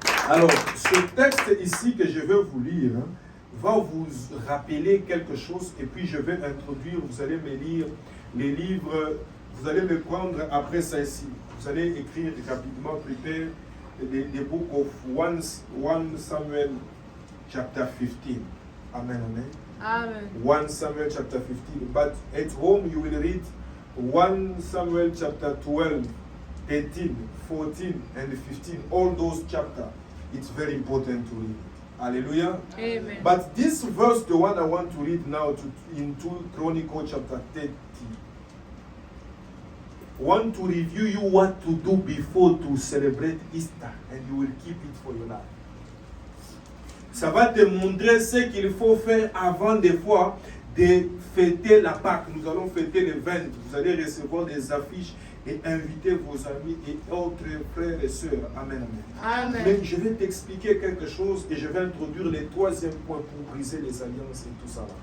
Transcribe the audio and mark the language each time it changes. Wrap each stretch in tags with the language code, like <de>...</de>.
<fr>Alors, ce texte ici que je vais vous lire va vous rappeler quelque chose et puis je vais introduire, vous allez me lire les livres, vous allez me prendre après ça ici. Vous allez écrire rapidement,</fr> <en>prepare the book of 1 Samuel chapter 15. Amen, amen. Amen. 1 Samuel chapter 15. But at home you will read 1 Samuel chapter 12, 13, 14, and 15. All those chapters. It's very important to read. Hallelujah. Amen. But this verse, the one I want to read now in 2 Chronicles chapter 30. Want to review you what to do before to celebrate Easter, and you will keep it for your life.</en> <fr>Ça va te montrer ce qu'il faut faire avant des fois de fêter la Pâque. Nous allons fêter le 20. Vous allez recevoir des affiches et inviter vos amis et autres frères et sœurs. Amen, amen. Amen. Mais je vais t'expliquer quelque chose et je vais introduire le troisième point pour briser les alliances et tout ça.</fr>